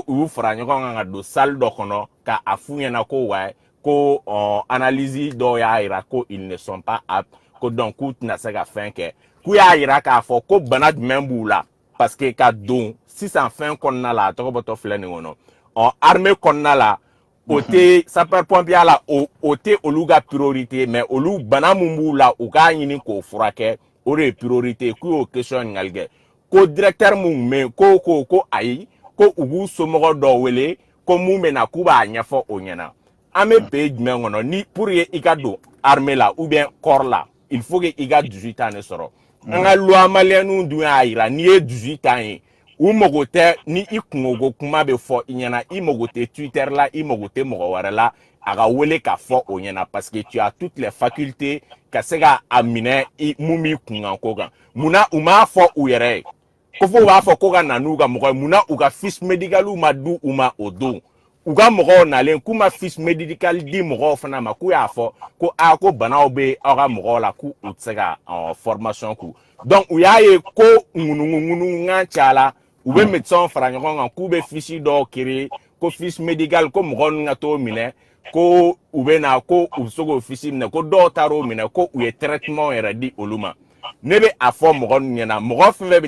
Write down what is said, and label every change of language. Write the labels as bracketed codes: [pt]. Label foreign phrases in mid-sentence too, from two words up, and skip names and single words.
[bm] u y'u fara ɲɔgɔn kan ka don salle dɔ kɔnɔ ka a f'u ɲɛna ko wa ko analyse dɔw y'a yira ko [fr] ils ne sont pas aptes [bm] ko donc k'u tɛna se ka fɛn kɛ k'u y'a yira k'a fɔ ko bana jumɛn b'u la [fr] parce que [bm] ka don sisan fɛn kɔnɔna la a tɔgɔ bɔtɔ filɛ nin kɔnɔ armée kɔnɔna la o tɛ [fr] sapeur pompier [bm] la o tɛ olu ka [fr] priorité mais [bm] olu bana mun b'u la u k'a ɲini k'o furakɛ o de ye priorité k'u y'o question ɲininkali kɛ ko directeur mun bɛ ko ayi ko u b'u somɔgɔ dɔw wele ko mun bɛ na k'u b'a ɲɛfɔ o ɲɛna an bɛ pays jumɛn kɔnɔ ni [fr] pour que [bm] i ka don armée la [fr] ou bien corps [bm] la [fr] il faut que [bm] i ka 18 ans de sɔrɔ an ka [fr] loi malienne [bm] dun y'a yira n'i ye 18 ans ye u mago tɛ ni i kungo kuma bɛ fɔ i ɲɛna i mago tɛ Twitter la i mago tɛ mɔgɔ wɛrɛ la a ka wele ka fɔ o ɲɛna parce [fr] que tu as toutes les facultés [bm] ka se ka a minɛ mun b'i kunkan ko kan munna u m'a fɔ u yɛrɛ ye ko fo u b'a fɔ ko ka na n'u ka mɔgɔ ye munna u ka [fr] fiche médicale [bm] ma di u ma o don u ka mɔgɔw nalen k'u ma [fr] fiche médicale [bm] di mɔgɔw fana ma k'u y'a fɔ ko ko banaw bɛ aw ka mɔgɔw la k'u tɛ se ka formation k'u donc u y'a ye ko ŋunuŋunuŋan cayala u bɛ médecins fara ɲɔgɔn kan k'u bɛ fiche dɔw créer ko [fr] fiche médicale [bm] ko mɔgɔ ninnu ka t'o minɛ ko u bɛ na ko u bɛ se k'o fiche minɛ ko dɔw taar'o minɛ ko u ye traitement yɛrɛ di olu ma ne bɛ a fɔ mɔgɔ ninnu ɲɛna mɔgɔ fɛn fɛn bɛ